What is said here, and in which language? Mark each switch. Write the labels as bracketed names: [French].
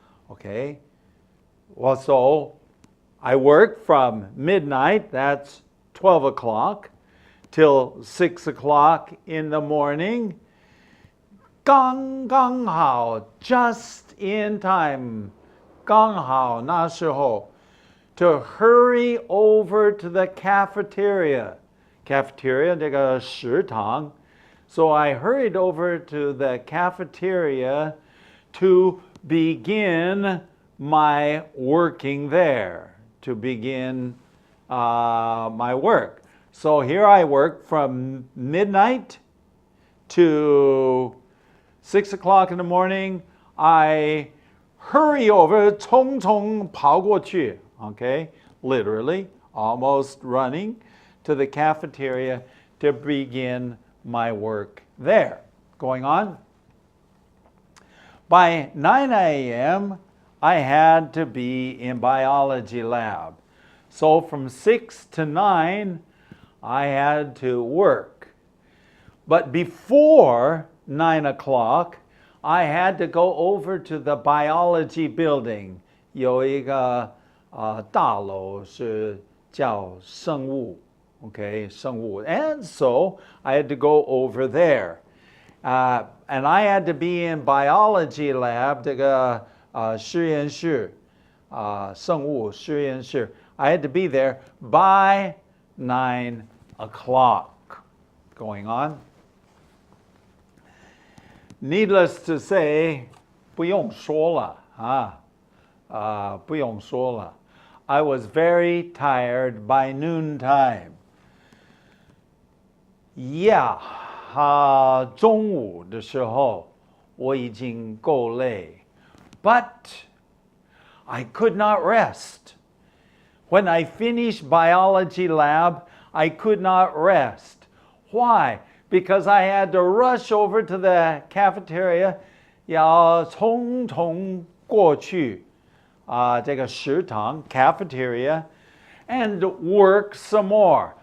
[English] Okay, well, so I worked from midnight, that's 12 o'clock, till 6 o'clock in the morning. [Chinese] 刚刚好, [English] just in time, [Chinese] 刚好那时候, [English] to hurry over to the cafeteria. [Chinese] Cafeteria, 这个食堂. [English] So I hurried over to the cafeteria to begin my working there, to begin my work. So here I work from midnight to 6 o'clock in the morning. I hurry over, [Chinese] 匆匆跑过去, [English] okay, literally, almost running to the cafeteria to begin my work there. Going on. By 9 a.m., I had to be in biology lab. So from 6 to 9, I had to work. But before 9 o'clock, I had to go over to the biology building. [Chinese] 有一个大楼是叫生物 okay, 生物. [English] And so I had to go over there. And I had to be in biology lab, [Chinese] 这个实验室, 生物实验室. [English] I had to be there by 9 o'clock. Going on. Needless to say, [Chinese] 不用说了, 不用说了. [English] I was very tired by noontime. [Chinese] Yeah, 中午的时候我已经够累. [English] But I could not rest. When I finished biology lab, I could not rest. Why? Because I had to rush over to the cafeteria, [Chinese] 要匆匆过去, 这个食堂 [English] cafeteria, and work some more.